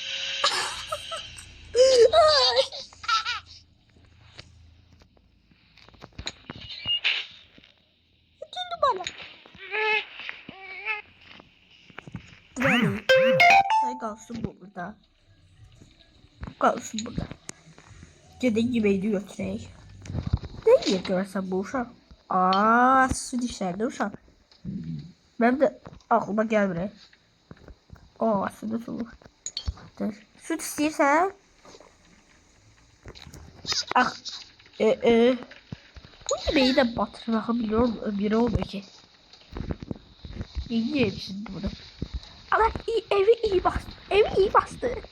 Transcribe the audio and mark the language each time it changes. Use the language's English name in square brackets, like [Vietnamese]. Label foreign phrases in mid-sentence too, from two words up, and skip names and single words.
[Turkish] Tutuldu bana. Ay kalsın burada. [Azerbaijani] Gedin yemeğini götürək. Ne yiyor görürsən bu uşaq? Süt işlərdə uşaq. Mənim də aklıma gəlmir. Süt olur. Süt istəyirsən? [Turkish] Bu yemeği de batırmağı biri olmuyor ki. Ne yiyeyim şimdi bunu? Ama evi iyi bastı.